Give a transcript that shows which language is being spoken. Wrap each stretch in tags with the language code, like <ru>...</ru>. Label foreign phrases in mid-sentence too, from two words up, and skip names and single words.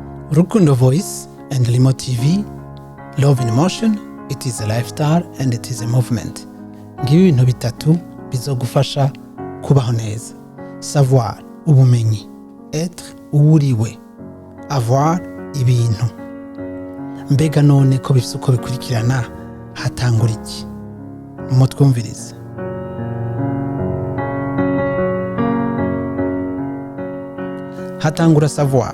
<en>Rukundo Voice and Limo TV, Love in Motion, it is a lifestyle and it is a movement.</en> <rn>Ngibi ibintu bitatu bizogufasha kubaho neza. Savoir, ubumenyi. Être, uwuriwe. Avoir, ibintu. Mbega none ko bifise uko bikurikirana, hatangura iki? Mutwumvirize. Hatangura savoir.</rn>